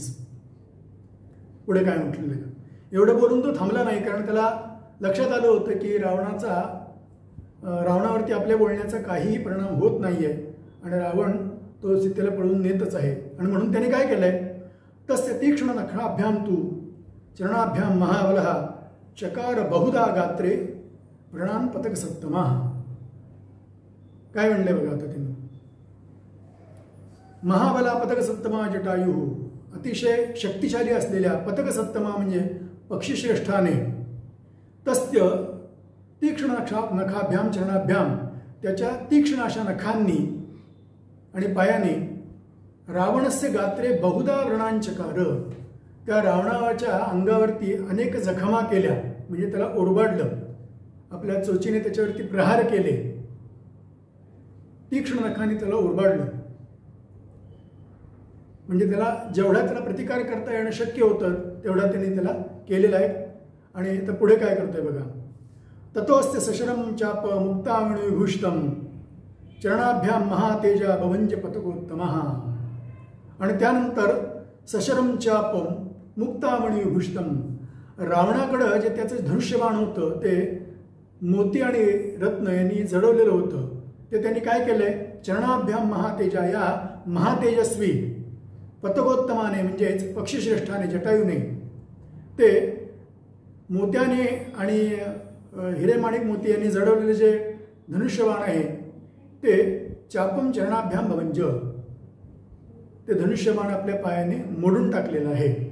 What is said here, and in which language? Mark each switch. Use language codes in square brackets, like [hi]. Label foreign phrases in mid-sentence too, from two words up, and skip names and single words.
[mr] पुढे काय म्हटलेलं आहे. एवढं बोलून तो थांबला नाही, कारण त्याला लक्षात आलं होतं की रावणावरती आपल्या बोलण्याचा काहीही परिणाम होत नाहीये आणि रावण तो सीतेला पळवून नेतच आहे. आणि म्हणून त्याने काय केलंय, [sa] तस्य तीक्ष्ण नखराभ्याम तू चरणाभ्याम महाबलः चकार बहुधा गात्रे प्रणान पतक सत्तमा. [mr] काय म्हणले बघा आता त्यांनी, [sa] महाबला पतक सत्तमा [mr] जटायू, अतिशय शक्तिशाली असलेल्या [sa] पतक सत्तमा [mr] म्हणजे पक्षीश्रेष्ठाने, तस्य [sa] तीक्ष्ण नखाभ्याम चरणाभ्याम, [mr] त्याच्या तीक्ष्ण अशा नखांनी आणि पायाने [sa] रावणस्य गात्रे बहुधा व्रणांचकार, [mr] त्या रावणाच्या अंगावरती अनेक जखमा केल्या, म्हणजे त्याला ओरबाडलं, आपल्या चोचीने त्याच्यावरती प्रहार केले, तीक्ष्ण नखांनी त्याला ओरबाडलं, म्हणजे त्याला जेवढा त्याला प्रतिकार करता येणं शक्य होतं तेवढा त्यांनी त्याला केलेला आहे. आणि तर पुढे काय करतोय बघा. [sa] ततोस्ते सशरम चाप मुक्तामणि विभूषितम चरणाभ्याम महातेजा भवंज पतकोत्तमः. [mr] आणि त्यानंतर [sa] सशरम चाप मुक्तामणि विभूषितम, [mr] रावणाकडं जे त्याचं धनुष्यबाण होतं ते मोती आणि रत्न यांनी जडवलेलं होतं, ते त्यांनी काय केलंय, [sa] चरणाभ्याम महातेजा, [mr] या महातेजस्वी पतकोत्तमाने म्हणजेच पक्षीश्रेष्ठाने जटायूने ते मोत्याने आणि हिरेमाणिक मोती यांनी जडवलेले जे धनुष्यबाण आहे ते [sa] चापम चरणाभ्याम भवंज, [mr] ते धनुष्यबाण आपल्या पायाने मोडून टाकलेलं आहे.